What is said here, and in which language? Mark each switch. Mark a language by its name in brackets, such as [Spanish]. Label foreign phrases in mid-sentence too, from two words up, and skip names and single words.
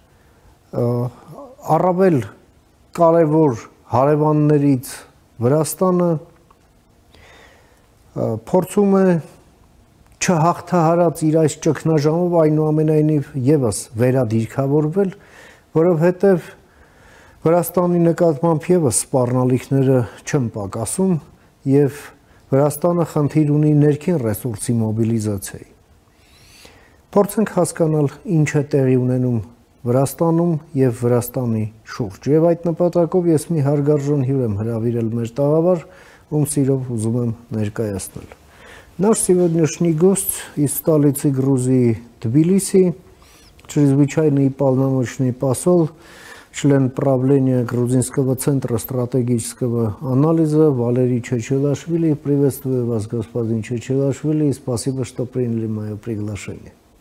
[Armenian] առավել կարևոր հարևաններից Վրաստանը փորձում է չհաղթահարած իր այս ճգնաժամով այնուամենայնիվ եւս վերադիրքավորվել, որովհետեւ Վրաստանի նկատմամբ եւս սպառնալիքները չեն պակասում եւ Վրաստանը խնդիր ունի ներքին ռեսուրսի մոբիլիզացիայի։ Փորձենք հասկանալ ինչ է տեղի ունենում Վրաստանում եւ Վրաստանի շուրջ։ Եվ այդ նպատակով ես մի հարգարժան հյուր եմ հրավիրել մեր տաղավար, ում սիրով ուզում եմ ներկայացնել։ [Russian] Наш сегодняшний гость из столицы Грузии Тбилиси, чрезвычайный полномочный посол, член правления Грузинского центра стратегического анализа Валерий Чечелашвили. Приветствую вас, господин Чечелашвили, и спасибо, что приняли мое приглашение.